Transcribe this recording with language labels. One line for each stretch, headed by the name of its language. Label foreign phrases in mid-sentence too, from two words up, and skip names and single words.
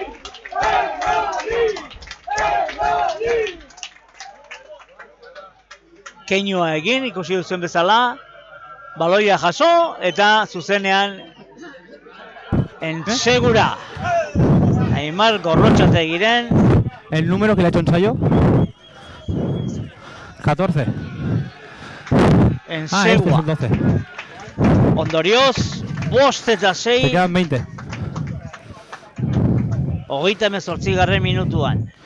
Basque: Keinua egin, ikusi duzuen bezala, baloia jaso eta zuzenean ensegura. Aimar Gorrotxategiren.
Spanish: ¿El número que le ha hecho ensayo? 14.
Basque: Ensegua.
Spanish: Este es el 12.
Basque: Ondorioz, 5 eta 6.
Spanish: Te quedan 20.
Basque: 38. minutuan.